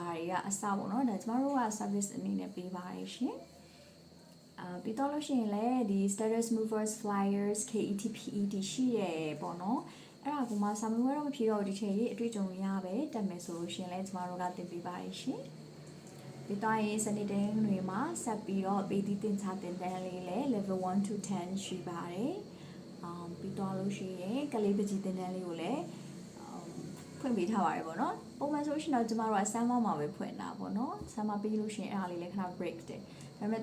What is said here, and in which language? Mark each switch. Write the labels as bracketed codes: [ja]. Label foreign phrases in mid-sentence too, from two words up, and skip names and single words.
[my] တွေကအစပေါ့နော်ဒါကျမတို့က service အနေနဲ့ပေးပါတယ်ရှင်ပြီးတော့လို့ရှိရင်လည်းဒီ [en] status movers flyers KET PET [my] ရှိရပေါ့နော်အဲ့ဒါကမှစာမေးပွဲတော့မဖြေတော့ဒီချိန်ကြီးအတွေ့အကြုံရပဲတက်မယ်ဆိုလို့ရှိရင်လည်းကျမတို့ကသင်ပေးပါတယ်ရှင်ပြီးတော့ရေးစနေတိုင်းတွေမှာဆက်ပြီးတော့ပေးသည့်သင်ချသ င်တန်းလေးလည်း [en] level 1 to 10 [my] ရှိပါတယ်ပြီးတော့လို့ရှိရင်ကလေးပကြီးသင်တန်းလေးကိုလည်းဖွင့်ပေးထားပါတယ်ပေါ့နော်ပုံမှန်ဆိုလို့ရှိရင်တော့ကျမတို့က summer မှာပဲဖွင့်တာပေါ့နော် summer ပြီးလို့ရှိရင်အဲ့ဒါလေးလည်းခဏ break တယ်ဒါပေမဲ့တ